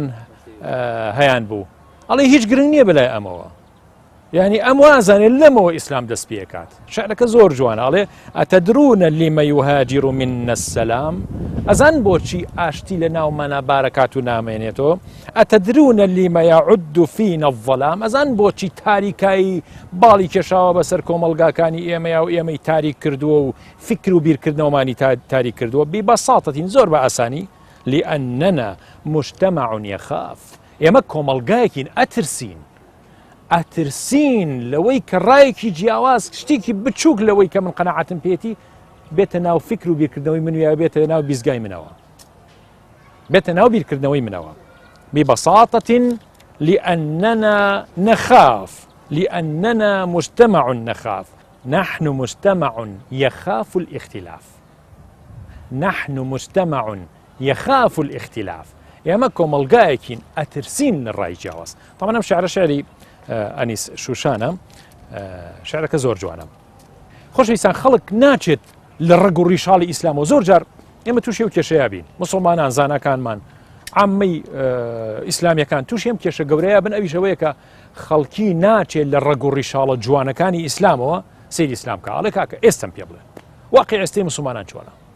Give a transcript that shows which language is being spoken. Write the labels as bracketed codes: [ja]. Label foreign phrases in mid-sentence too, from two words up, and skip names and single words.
[ckb] هەیان بوو ئەڵێ هیچ گرنگ نییە بەلای ئەمەوە یعنی ئەم وازانێت لەمەوە ئیسلام دەست پێکات شعرەکە زۆر جوانە ئەڵێ [ar] ئەتەدرونە لیمە یوهاجر منا السلام [ckb] ئەزان بۆچی ئاشتی لە ناومانە بارەکات و نامێنێتەوە [ar] ئەتەدرونە لیمە یعد فینا الظەلام [ckb] ئەزان بۆچی تاریکایی باڵی کێشاوە بەسەر کۆمەڵگاکانی ئێمەیە و ئێمەی تاریک کردووە و فکر و بیرکردنەوەمانی تاریک کردووە ببەساطەتین زۆر بە ئاسانی [ar] لأننا مجتمع يخاف [ckb] ئێمە کۆمەڵگایەکین ئەترسین ئەترسین لەوەی کە ڕایەکی جیاواز شتێکی بچووک لەوەی کە من قەناعەتم پێێتی بێتە ناو فکر و بیرکردنەوەی من یا بێتە ناو بیزگای منەوە بێتە ناو بیرکردنەوەی منەوە [ar] ببساطة لأننا نخاف لأننا مجتمع نخاف نحن مجتمع يخاف الاختلاف نحن مجتمع يخاف الاختلاف [ckb] ئێمە کۆمەلگایەکین ئەترسین لە ڕای جیاواز. طبعا ئەم شعرە شعری ئەنیس شوشانە شعرەکە زۆر جوانە. خۆشەویستان خەڵک ناچێت لە ڕەگ و ڕیشاڵی ئیسلام و زۆر جار ئێمە تووشی و کێشەیە بین مسلمانان زانەکانمان عامەی ئیسلامیەکان تووشی ئەم کێشە گەورەیە بن ئەویشەوەیە کە خەڵکی ناچێت لە ڕەگ و ڕیشاڵە جوانەکانی ئیسلامەوە سەیری ئیسلام کە ئاڵێ کاکە ئێستم پێ بڵێ واقعی ئێستەی مسلمانان چۆنە.